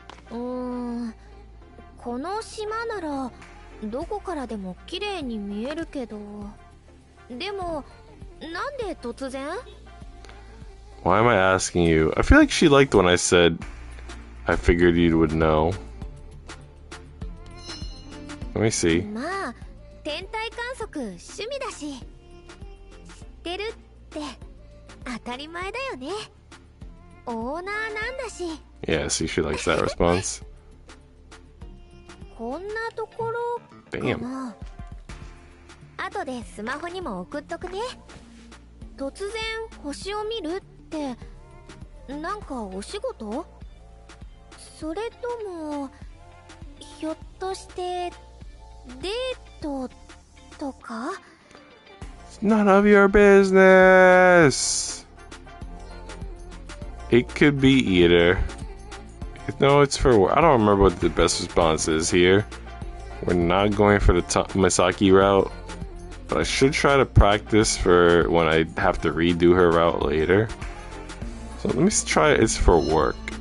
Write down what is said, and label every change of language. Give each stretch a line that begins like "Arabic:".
Japanese: この島ならどこからでも綺麗に見えるけど、でもなんで突然？
English: Why am I asking you? I feel like she liked when I said I figured you would know. Let me see.
Japanese: まあ天体観測趣味だし、知ってるって当たり前だよね。オーナーなんだし。
English: Yeah, see, she likes that response.
Japanese: こんなところかな。後でスマホにも送っとくね。突然星を見るってなんかお仕事？それともひょっとしてデートとか？
English: It's none of your business. It could be either. No, it's for. I don't remember what the best response is here. We're not going for the Misaki route, but I should try to practice for when I have to redo her route later. So let me try. It's for work.